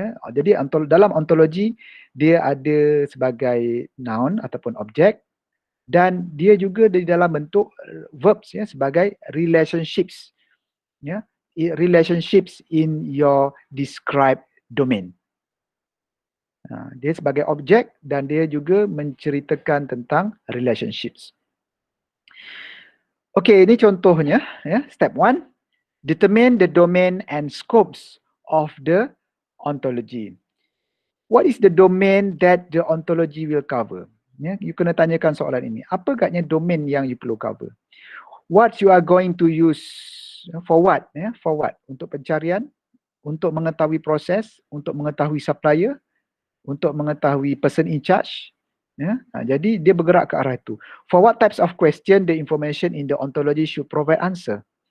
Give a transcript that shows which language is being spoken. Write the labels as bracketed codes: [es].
[ms] Jadi dalam ontologi dia ada sebagai noun ataupun objek, dan dia juga di dalam bentuk verbs sebagai relationships. [en] Relationships in your described domain. [ms] Dia sebagai objek dan dia juga menceritakan tentang relationships. Okey, ini contohnya. [en] Step 1, determine the domain and scopes of the ontology. What is the domain that the ontology will cover? [ms] You kena tanyakan soalan ini. Apa agaknya domain yang you perlu cover? [en] What you are going to use for what? For what? [ms] Untuk pencarian, untuk mengetahui proses, untuk mengetahui supplier, untuk mengetahui [en] person in charge. [ms] Jadi dia bergerak ke arah itu. [en] For what types of question the information in the ontology should provide answer?